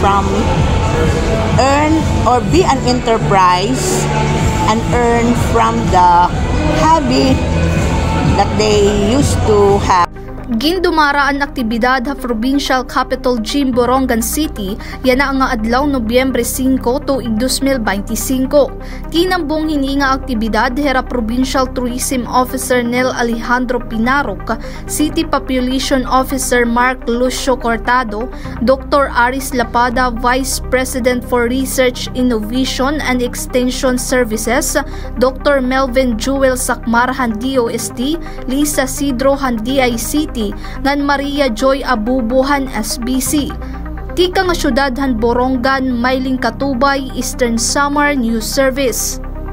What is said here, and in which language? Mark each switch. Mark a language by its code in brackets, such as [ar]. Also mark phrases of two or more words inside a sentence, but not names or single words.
[en] or be an enterprise and earn from the hobby that they used to have. [war] Gindumara ang aktibidad ha Provincial Capital Gym Borongan City yana nga adlaw Nobyembre 5 tuig 2025. Tinambong hini nga aktibidad hera [en] Provincial Tourism Officer [war] Nel Alejandro Pinarok, [en] City Population Officer [war] Mark Lucio Cortado, Dr. [en] Aris Lapada, Vice President for Research, Innovation and Extension Services, Dr. [war] Melvin Jewel Sakmar han DOST, Lisa Sidro han DICT, ngan Maria Joy Abubuhan SBC. Tika nga syudad han Borongan, Mailing Katubay, Eastern Samar News Service.